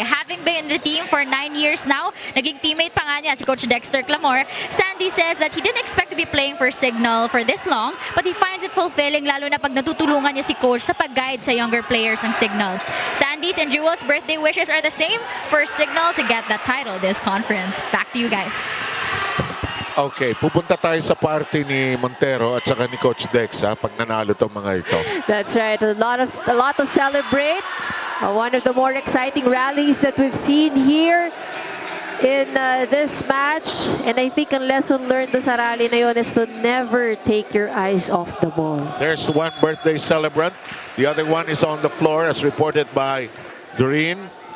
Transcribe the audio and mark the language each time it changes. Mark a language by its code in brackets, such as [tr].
[en] Having been in the team for 9 years now, [tl] naging teammate pa nga niya si Coach Dexter Clamor, [en] Sandy says that he didn't expect to be playing for Signal for this long, but he finds it fulfilling, [tl] lalo na pag natutulungan niya si Coach sa pag-guide sa younger players ng Signal. [en] Sandy's and Jewel's birthday wishes are the same for Signal to get that title this conference. Back to you guys. [tl] Okay, pupunta tayo sa party ni Montero at saka ni Coach Dex pag nanalo tong mga ito. [en] That's right. A lot to celebrate. One of the more exciting rallies that we've seen here in this match. And I think [tl] ang lesson learned sa rally na yun [en] is to never take your eyes off the ball. There's one birthday celebrant. The other one is on the floor, as reported by Doreen.